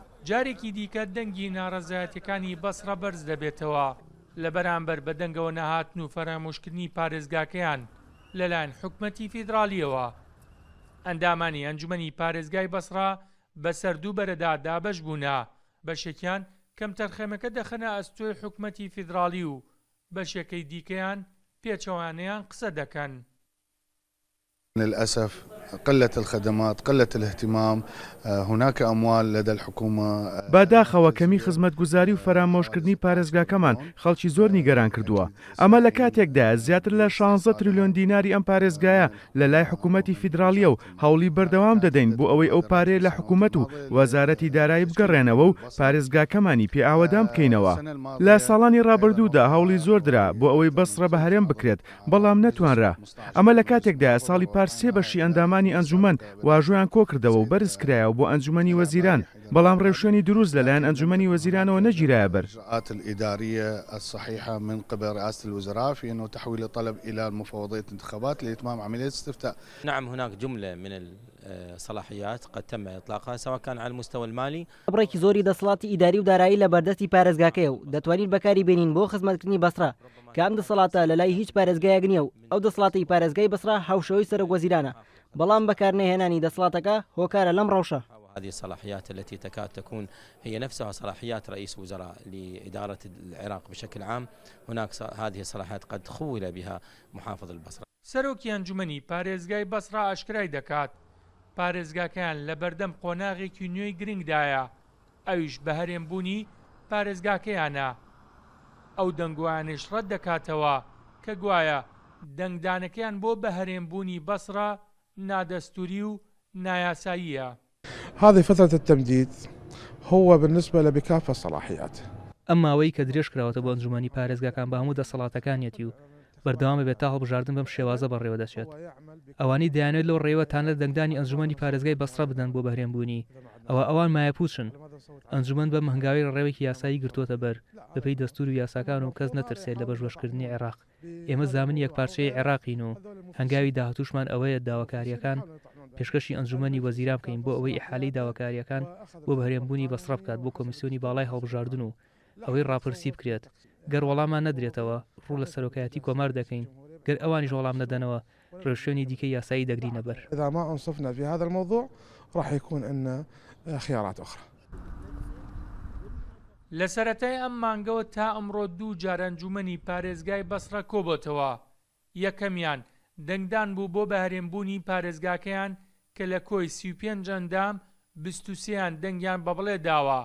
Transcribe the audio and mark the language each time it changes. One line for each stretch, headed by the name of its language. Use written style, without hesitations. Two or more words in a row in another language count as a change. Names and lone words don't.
Central Kurdish: جارێکی دیکە دەنگی ناڕەزایەتیەکانی بەسڕە بەرز دەبێتەوە لە بەرامبەر بە دەنگەوە نەهاتن و فەرامۆشکردنی پارێزگاکەیان لەلایەن حکومەتی فیدراڵیەوە. ئەندامانی ئەنجومەنی پارێزگای بەسڕا بەسەر دوو بەرەدا دابەش بوونا، بەشێکیان کەم تەرخەمەکە دەخەنە ئەستۆی حکومەتی فیدراڵی و بەشێکەی دیکەیان پێچەوانەیان قسە دەکەن.
Arabic: للأسف قلة الخدمات، قلة الاهتمام، هناك أموال لدى الحكومة.
Central Kurdish: باداخەوە کەمی خزمەتگوزاری و فەرامۆشکردنی پارێزگاکەمان خەڵکی زۆر نیگەران کردووە. ئەمە لە کاتێکدا زیاتر لە 16 تریلیۆن دیناری ئەم پارێزگایە لە لای حکوومەتی فیدراڵیە و هەوڵی بەردەوام دەدەین بۆ ئەوەی ئەو پارێ لە حکوومەت و وەزارەتی دارایی بگەڕێنەوە و پارێزگاکەمانی پێ ئاوەدام بکەینەوە. لە ساڵانی ڕابردوودا هەوڵی زۆر درا بۆ ئەوەی بەسڕە بە هەرێم بکرێت، بەڵام نەتوانرا. ئەمە لە کاتێکدا ساڵی پارس سێ بەشی ئەندامانی ئەنجومەن واژۆیان کۆ کردەوە و بەرز کرایەوە بۆ ئەنجومەنی وەزیران، بەڵام ڕێوشێنی دروست لەلایەن ئەنجومەنی وەزیرانەوە نەگیرایە بەر.
Arabic: الإجراءات الإدارية الصحيحة من قبل رئاسة الوزراء في أنه تحويل الطلب إلى مفوضية الانتخابات لإتمام عملية استفتاء. نعم، هناك جملة من الصلاحيات قد تم إطلاقها سواء كان على المستوى المالي.
Central Kurdish: بڕێکی زۆری دەسەڵاتی ئیداری و دارایی لە بەردەستی پارێزگاکەیە و دەتوانین بەکاری بێنین بۆ خزمەتکردنی بەسڕا کە ئەم دەسەڵاتە لە لای هیچ پارێزگایەک نییە و ئەو دەسەڵاتی پارێزگای بەسڕا هاوشەوەی سەرۆکوەزیرانە، بەڵام بەکارنەهێنانی دەسەڵاتەکە هۆکارە لەم ڕەوشە.
Arabic: هذه الصلاحيات التي تكاد تكون هي نفسها صلاحيات رئيس وزراء لإدارة العراق بشكل عام، هناك هذه الصلاحيات قد خول بها محافظ البصرة.
Central Kurdish: سەرۆکی ئەنجومەنی پارێزگای بەسڕا ئاشکرای دەکات پارێزگاکەیان لە بەردەم قۆناغێکی نوێی گرنگدایە، ئەویش بە هەرێمبوونی پارێزگاکەیانە. ئەو دەنگوانش ڕەت دەکاتەوە کە گوایە دەنگدانەکەیان بۆ بە هەرێمبوونی بەسڕا نادەستوری و نایاساییە.
Arabic: هذه فترة التمديد هو بالنسبة لبكافة الصلاحيات.
Central Kurdish: ئەم ماوەی کە درێژ کراوەتە بۆ ئەنجومەنی پارێزگاکان بە هەموو دەسەڵاتەکانیەتی و بەردەوام بێت تا هەڵبژاردن بەم شێوازە بەڕێوە دەچێت. ئەوانی دەیانێت لەو ڕێوە تانە دەنگدانی ئەنجومەنی پارێزگای بەسڕە بدەن بۆ بەهرێنبوونی ئەوە ئەوان مایەپوچن. ئەنجومەن بەم هەنگاوی ڕێوێکی یاسایی گرتووەتە بەر بەپێی دەستور و یاساکان و کەس نەترسێت لە بەشبەشکردنی عێراق. ئێمە زامنی یەکپارچەی عێراقین و هەنگاوی داهاتووشمان ئەوەیە داواکاریەکان پێشکەشی ئەنجومەنی وەزیران بکەین بۆ ئەوەی ئیحالەی داواکاریەکان بۆ بەهرێنبوونی بەسڕە بکات بۆ کۆمیسیۆنی باڵای هەڵبژاردن و ئەوەی ڕاپرسی بکرێت. گەر وەڵامان نەدرێتەوە ڕوو لە سەرۆکایەتی کۆمار دەکەین، گەر ئەوانیش وەڵام نەدەنەوە ڕێوشێنی دیکەی یاسایی دەگرینە بەر.
Arabic: إذا ما أنصفنا في هذا الموضوع راح يكون عندنا خيارات أخرى.
Central Kurdish: لە سەرەتای ئەم مانگەوە تا ئەمڕۆ دوو جار ئەنجومەنی پارێزگای بەسڕە کۆبۆتەوە. یەکەمیان دەنگدان بوو بۆ بەهرێنبوونی پارێزگاکەیان کە لە کۆی 35 ئەندام 23یان دەنگیان بە بڵێ داوە.